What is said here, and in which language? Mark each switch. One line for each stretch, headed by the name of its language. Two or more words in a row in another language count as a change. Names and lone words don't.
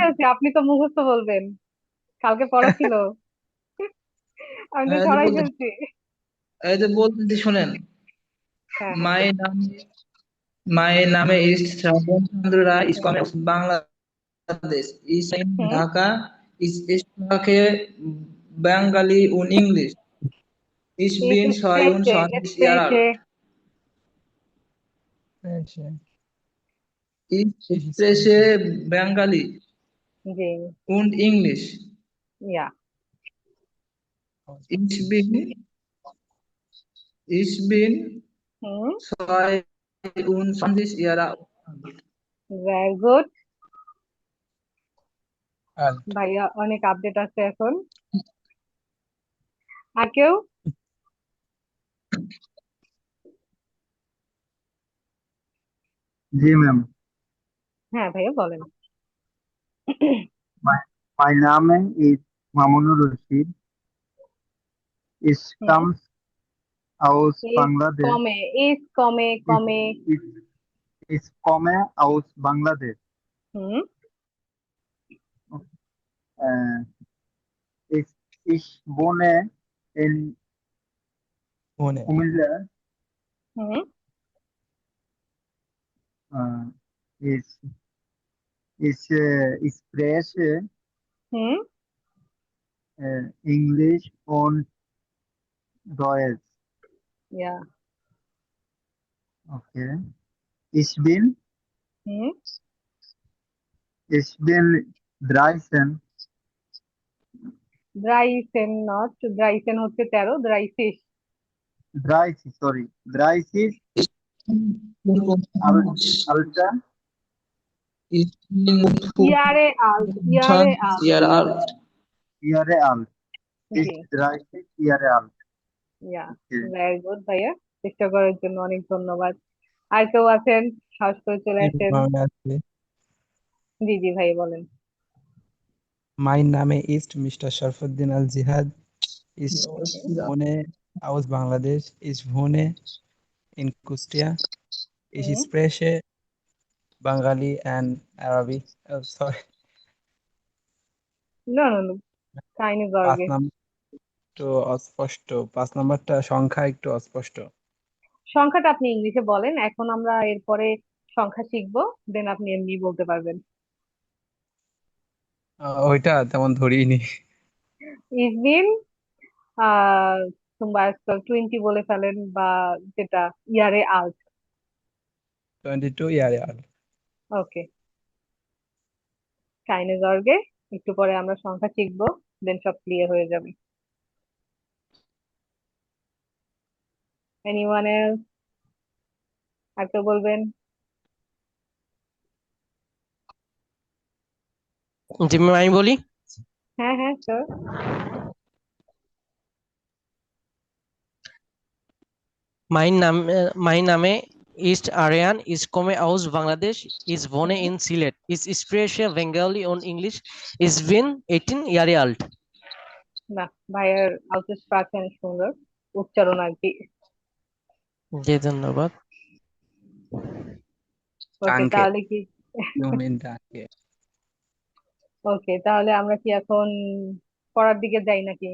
Bangla: ফেলছি, আপনি তো মুখস্থ বলবেন, কালকে পড়া ছিল, আমি তো হ্যাঁ এই যে সরাই বলতেছি ফেলছি। শোনেন। হ্যাঁ হ্যাঁ
German: Mein Name Mein Name ist শ্রাবণ চন্দ্র রায় is হুম komme বাংলাদেশ is in হুম ঢাকা is sprache Bengali und English ich ইস bin স্প্রেশে 22 Jahre স্প্রেশে, alt
Bangla: আচ্ছা,
German: ich
Bangla: এই
German: spreche Bengali
Bangla: জি
German: und English ইয়া ich bin ich bin হুম 22 Jahre alt
English: very good
Bangla: আর ভাইয়া, অনেক আপডেট আছে এখন। আর কেউ? জি ম্যাম। হ্যাঁ ভাইয়া বলেন।
English: My, my name is Mamunur Rashid. It হুম comes out
German: ইস
English: Bangladesh.
German: komme, is komme
English: It,
German: কমে,
English: it is come out Bangladesh. হুম
German: Uh, ich wohne in
Bangla: মনে
German: Kumilla. হুম Uh, ich spreche হুম English und Deutsch. ইয়া Okay. Ich bin, হুম ich bin 13
Bangla: ড্রাইসেন নট, ড্রাইসেন হচ্ছে 13, ড্রাইসিস।
German: Drysis,
English: sorry. Drysis, ultra, It means
German: Jahre alt, Jahre alt.
English: year alt. year alt.
Bangla: জি,
English: It's drysis, year alt. ইয়া, Okay. very good
Bangla: ভাইয়া, চেষ্টা করার জন্য অনেক ধন্যবাদ। আর কেউ আছেন, সাহস করে চলে আসেন। জি জি ভাই বলেন।
English: My name is Mr. Sharfuddin Al Jihad.
German: Is Pune, aus Bangladesh. Is Pune in Kustia. Ich হুম,
English: spreche Bengali and Arabic. Sorry.
Bangla: না না না, keine পাঁচ
German: Sorge।
Bangla: নাম্বার একটু অস্পষ্ট, 5 নাম্বারটা সংখ্যা একটু অস্পষ্ট। সংখ্যাটা আপনি ইংলিশে বলেন, এখন আমরা এরপরে সংখ্যা শিখবো, দেন আপনি এমনি বলতে পারবেন। ওইটা তেমন ধরিনি।
German: Ich bin
Bangla: আহ
German: zum Beispiel
Bangla: 20 বলে ফেলেন, বা যেটা
German: Jahre alt.
English: 22 year old.
Bangla: ওকে,
German: keine Sorge,
Bangla: একটু পরে আমরা সংখ্যা শিখবো, দেন সব ক্লিয়ার হয়ে যাবে।
English: anyone else,
Bangla: আর কেউ বলবেন? জি ম্যাম, আমি বলি। হ্যাঁ হ্যাঁ স্যার।
German: Mein Name ist Aryan, ich komme aus Bangladesh, ich wohne in Sylhet, ich spreche Bengali und English, ich bin 18 Jahre alt.
Bangla: না, ভাইয়ের আউটস্প্রাক অনেক সুন্দর, উচ্চারণ আর কি। জি ধন্যবাদ। ওকে
German: Danke.
Bangla: তাহলে কি,
German: Vielen Dank.
Bangla: ওকে তাহলে আমরা কি এখন পড়ার দিকে যাই নাকি?